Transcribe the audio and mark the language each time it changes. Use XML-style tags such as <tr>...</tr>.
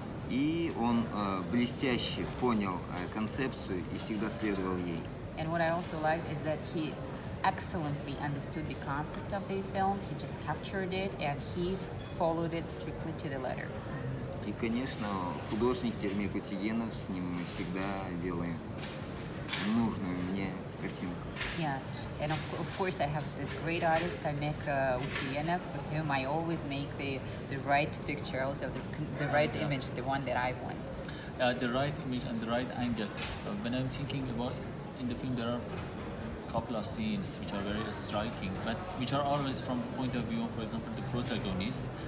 <ru>И он блестяще понял концепцию и всегда следовал ей.</ru> <en>And what I also liked is that he excellently understood the concept of the film. He just captured it and he followed it strictly to the letter.</en> <ru>И, конечно, художник Ермек Утигенов, с ним мы всегда делаем нужную мне картинку.</ru> <en>Yeah, and of course I have this great artist, Aymek Utiyenov, with whom I always make the right picture, also the right image, the one that I want. The right image and the right angle. When I'm thinking about in the film, there are a couple of scenes which are very striking, but which are always from the point of view, for example, the protagonist.</en>